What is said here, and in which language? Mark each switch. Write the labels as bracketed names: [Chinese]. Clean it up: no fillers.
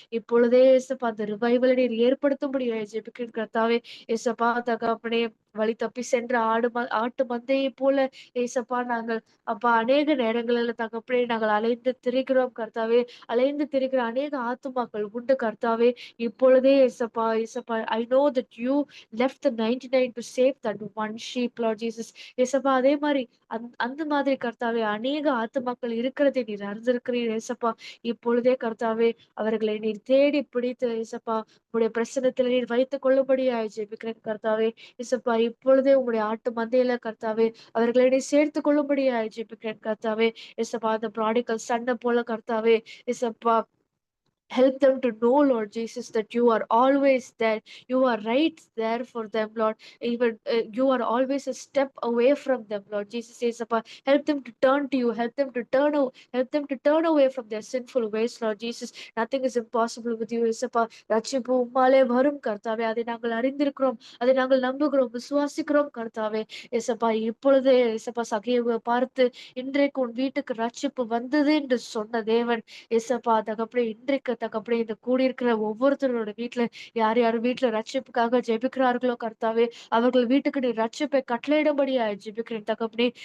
[Tamil] இப்பொழுதே ஏசப்பா அந்த ரிவைவலை நீர் ஏற்படுத்தும்படியா ஜெபிக்கிறேன் கர்த்தாவே. ஏசப்பா தகப்பனே வழி தப்பி சென்ற ஆட்டு மந்தையை போல ஏசப்பா நாங்கள் அப்பா அநேக நேரங்களில் தகப்பனே நாங்கள் அலைந்து திரிகிறோம் கர்த்தாவே. அலைந்து திரிகிற அநேக ஆத்துமாக்கள் உண்டு கர்த்தாவே. இப்பொழுதே [English] ஏசப்பா ஏசப்பா I know that you left the 99 to save that one sheep, Lord Jesus. [Tamil] ஏசப்பா அதே மாதிரி அந்த மாதிரி கர்த்தாவே அநேக ஆத்துமாக்கள் இருக்கிறதை நீர் அறிந்திருக்கிறீர் ஏசப்பா. இப்பொழுதே கர்த்தாவே அவர்களை நீர் தேடி பிடித்து ஏசப்பா உங்களுடைய பிரசனத்தில் நீர் வைத்துக் கொள்ளும்படியாய் ஜெபிக்கிறேன் கர்த்தாவே. ஏசப்பா இப்பொழுதே உங்களுடைய ஆட்டு மந்தையில கர்த்தாவே அவர்களை நீர் சேர்த்துக் கொள்ளும்படியாய் ஜெபிக்கிறேன் கர்த்தாவே. ஏசப்பா அந்த ப்ராடிகல் சன்னை போல கர்த்தாவே ஏசப்பா [English] help them to know, Lord Jesus, that you are always there. You are right there for them, Lord. Even you are always a step away from them, Lord Jesus. Yesappa, help them to turn to you. Help them to turn away from their sinful ways, Lord Jesus. Nothing is impossible with you, Yesappa. [Tamil] ரட்சிப்பு உம்மாலே வரும் கர்த்தாவே. அதை நாங்கள் அறிந்திருக்கிறோம், அதை நாங்கள் நம்புகிறோம், விசுவாசிக்கிறோம் கர்த்தாவே. ஏசப்பா இப்பொழுதே ஏசப்பா சகையை பார்த்து இன்றைக்கு உன் வீட்டுக்கு ரட்சிப்பு வந்தது என்று சொன்ன தேவன் ஏசப்பா தகப்பனே இன்றைக்கு தகப்பனே இந்த கூடியிருக்கிற ஒவ்வொருத்தரோட வீட்டுல யார் யார் வீட்டுல ரட்சிப்புக்காக ஜெபிக்கிறார்களோ கர்த்தாவே அவர்கள் வீட்டுக்கு நீ ரட்சிப்பை கட்டளையிடும்படியா ஜெபிக்கிறேன் தகப்பனே.